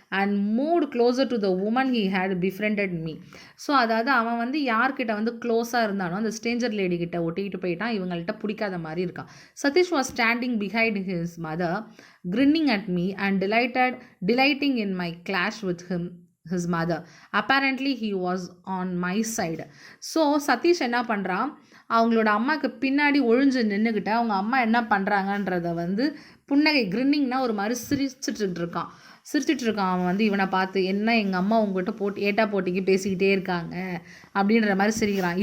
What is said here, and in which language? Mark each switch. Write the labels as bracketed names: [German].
[English] And moved closer to the woman he had befriended me. [Tamil] So அதாவது அவன் வந்து யார்கிட்ட வந்து க்ளோஸாக இருந்தானோ அந்த ஸ்ட்ரேஞ்சர் லேடி கிட்ட ஒட்டிக்கிட்டு போயிட்டான், இவங்கள்ட்ட பிடிக்காத மாதிரி இருக்கான். [English] Satish was standing behind his mother, grinning at me and delighting in my clash with his mother. Apparently he was on my side. [Tamil] So Satish என்ன பண்ணுறான், அவங்களோட அம்மாவுக்கு பின்னாடி ஒழிஞ்சு நின்றுக்கிட்ட அவங்க அம்மா என்ன பண்ணுறாங்கன்றத வந்து புன்னகை, கிரின்னிங்னா ஒரு மாதிரி சிரிச்சிட்டு இருக்கான். அவன் வந்து இவனை பார்த்து, என்ன எங்கள் அம்மா உங்ககிட்ட ஏட்டா போட்டிக்கு பேசிக்கிட்டே இருக்காங்க அப்படின்ற மாதிரி சிரிக்கிறான்.